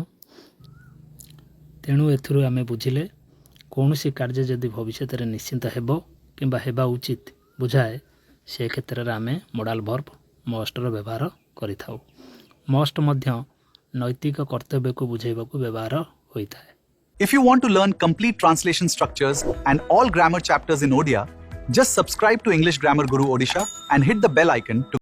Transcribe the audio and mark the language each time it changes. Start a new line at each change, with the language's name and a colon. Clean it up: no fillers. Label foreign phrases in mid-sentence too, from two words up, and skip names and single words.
Odia: ତେଣୁ ଏଥିରୁ ଆମେ ବୁଝିଲେ କୌଣସି କାର୍ଯ୍ୟ ଯଦି ଭବିଷ୍ୟତରେ ନିଶ୍ଚିନ୍ତ ହେବ କିମ୍ବା ହେବା ଉଚିତ ବୁଝାଏ ସେ କ୍ଷେତ୍ରରେ ଆମେ
English: modal verb
Odia: ମଷ୍ଟର ବ୍ୟବହାର କରିଥାଉ। ମଷ୍ଟ ମଧ୍ୟ ନୈତିକ କର୍ତ୍ତବ୍ୟକୁ ବୁଝାଇବାକୁ ବ୍ୟବହାର ହୋଇଥାଏ।
English: If you want to learn complete translation structures and all grammar chapters in Odia, just subscribe to English Grammar Guru Odisha and hit the bell icon to